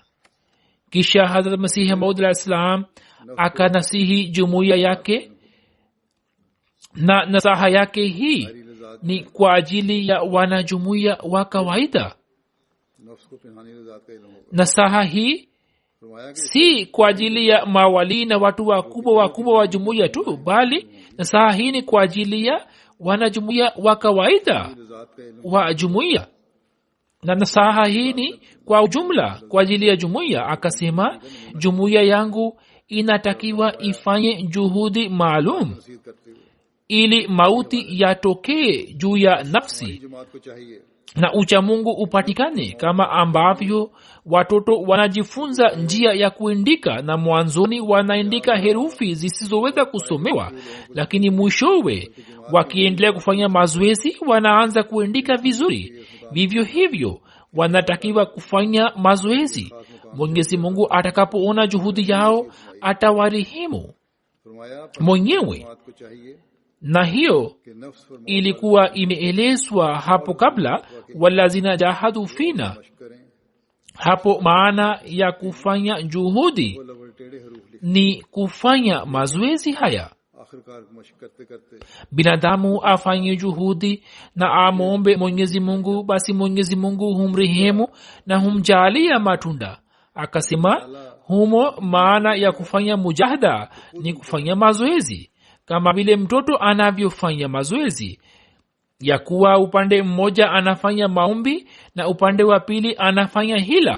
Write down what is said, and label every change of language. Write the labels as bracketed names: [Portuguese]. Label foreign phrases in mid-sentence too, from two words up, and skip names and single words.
[Swahili] Kisha Hazrat Masihi Maud [Arabic] عليه السلام [Swahili] akanasihi jumuiya yake, na nasaha yake hii ni kwa ajili ya wanajumuiya wa kawaida. [Urdu] نفس کو پنہانی لذات کا علم ہوگا. [Swahili] Nasaha hii [Urdu] فرمایا کہ [Swahili] si kwa ajili ya mawali na watu wakubwa wa jumuiya tu, bali nasaha hii ni kwa ajili ya wanajumuiya wa kawaida [Urdu] لذات کا علم [Swahili] wa jumuiya, na nasaha hii ni kwa ujumla kwa ajili ya jumuiya. Akasema jumuiya yangu inatakiwa ifanye juhudi maalum [Urdu] نصیحت کرتے ہوئے [Swahili] ili mauti yatokee juu ya nafsi [Urdu] جماعت کو چاہیے [Swahili] na uchamungu upatikane, kama ambavyo watoto wanajifunza njia ya kuandika, na mwanzoni wanaandika herufi zisizoweza kusomewa, lakini mwishowe wakiendelea kufanya mazoezi wanaanza kuandika vizuri. Vivyo hivyo wanatakiwa kufanya mazoezi. Mwenyezi Mungu atakapoona juhudi yao atawarehemu [Urdu] فرمایا [Swahili] mwenyewe, [Urdu] جماعت کو چاہیے [Swahili] na hiyo [Urdu] کہ نفس اور [Swahili] ilikuwa imeelezwa hapo kabla, [Arabic] والذين جاهدوا فينا. [Urdu] مشق کریں. [Swahili] Hapo maana ya kufanya juhudi [Urdu] وہ اول ٹیڑھے حروف لکھ [Swahili] ni kufanya mazoezi haya. [Urdu] آخرکار مشق کرتے کرتے [Swahili] Binadamu afanye juhudi na amwombe Mwenyezi Mungu, basi Mwenyezi Mungu humrehemu na humjalia matunda. akasema humo maana ya kufanya mujahada ni kufanya mazoezi kama vile mtoto anavyofanya mazoezi ya kuwa upande mmoja anafanya maombi na upande wa pili anafanya hila.